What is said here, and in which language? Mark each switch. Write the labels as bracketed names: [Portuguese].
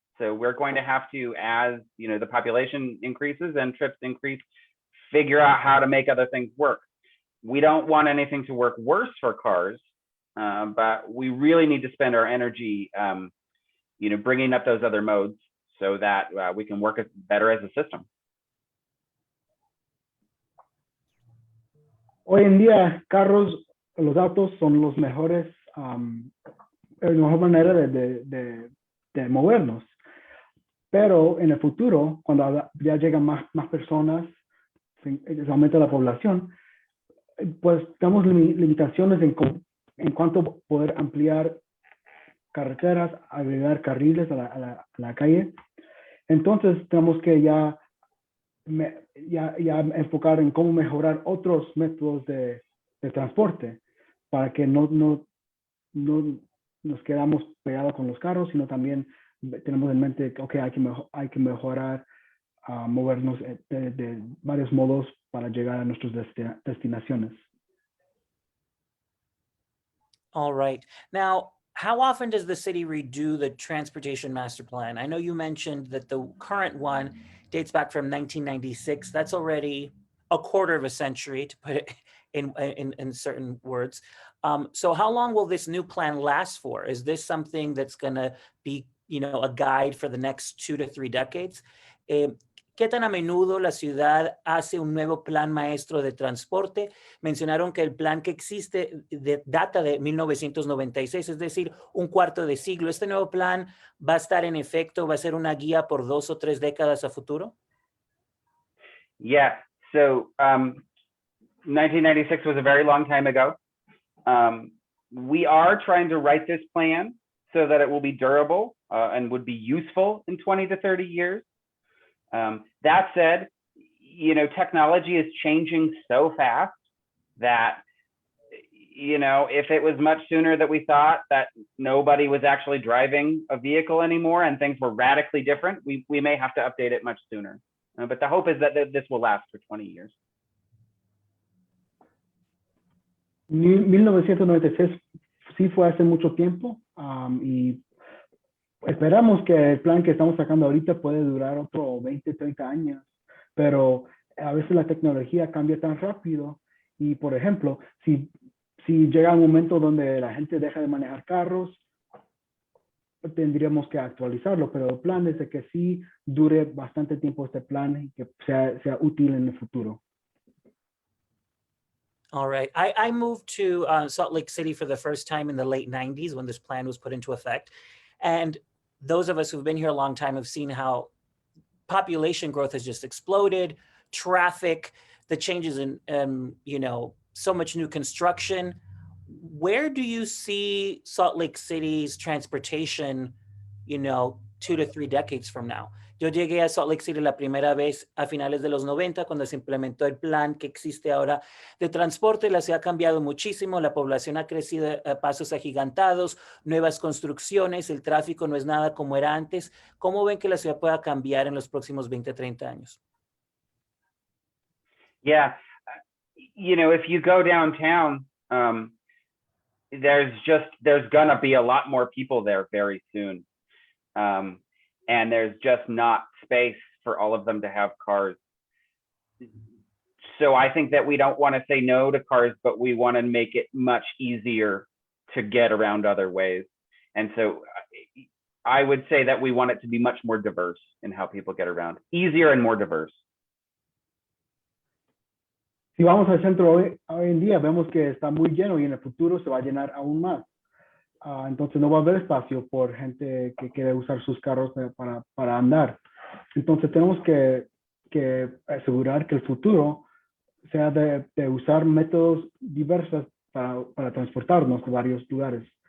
[English] So we're going to have to, as, you know, the population increases and trips increase, figure out how to make other things work. We don't want anything to work worse for cars, but we really need to spend our energy, you know, bringing up those other modes so that we can work better as a system. [Spanish] Hoy en día, los autos son los mejores, la mejor manera de movernos. Pero en el futuro, cuando ya llegan más personas, se aumenta la población, pues tenemos limitaciones en cuanto a poder ampliar carreteras, agregar carriles a la calle. Entonces tenemos que ya enfocar en cómo mejorar otros métodos de transporte para que no nos quedamos pegados con los carros, sino también tenemos en mente que hay que mejorar, movernos de varios modos para llegar a nuestras destinaciones. [English] All right. Now, how often does the city redo the transportation master plan? I know you mentioned that the current one dates back from 1996. That's already a quarter of a century, to put it in certain words. So how long will this new plan last for? Is this something that's going to be, you know, a guide for the next 2 to 3 decades? [Spanish] ¿Qué tan a menudo la ciudad hace un nuevo plan maestro de transporte? Mencionaron que el plan que existe data de 1996, es decir, un cuarto de siglo. ¿Este nuevo plan va a estar en efecto, va a ser una guía por 2 o 3 décadas a futuro? [English] Yeah, so 1996 was a very long time ago. We are trying to write this plan so that it will be durable and would be useful in 20 to 30 years. That said, you know, technology is changing so fast that, you know, if it was much sooner that we thought that nobody was actually driving a vehicle anymore and things were radically different, we may have to update it much sooner. But the hope is that this will last for 20 years. [Spanish] 1996 sí fue hace mucho tiempo, y esperamos que el plan que estamos sacando ahorita puede durar otro 20, 30 años, pero a veces la tecnología cambia tan rápido y, por ejemplo, si llega un momento donde la gente deja de manejar carros, tendríamos que actualizarlo, pero el plan es de que sí dure bastante tiempo este plan y que sea útil en el futuro. [English] All right. I moved to Salt Lake City for the first time in the late 90s when this plan was put into effect. And those of us who've been here a long time have seen how population growth has just exploded, traffic, the changes in, so much new construction. Where do you see Salt Lake City's transportation, 2 to 3 decades from now? [Spanish] Yo llegué a Salt Lake City la primera vez a finales de los 90, cuando se implementó el plan que existe ahora de transporte. La ciudad ha cambiado muchísimo, la población ha crecido a pasos agigantados, nuevas construcciones, el tráfico no es nada como era antes. ¿Cómo ven que la ciudad pueda cambiar en los próximos 20, 30 años? [English] Yeah, if you go downtown, there's gonna be a lot more people there very soon. And there's just not space for all of them to have cars. So I think that we don't want to say no to cars, but we want to make it much easier to get around other ways. And so I would say that we want it to be much more diverse in how people get around, easier and more diverse. [Spanish] Si vamos al centro hoy en día, vemos que está muy lleno y en el futuro se va a llenar aún más. Entonces no va a haber espacio por gente que quiere usar sus carros para andar. Entonces tenemos que asegurar que el futuro sea de usar métodos diversos para transportarnos a varios lugares.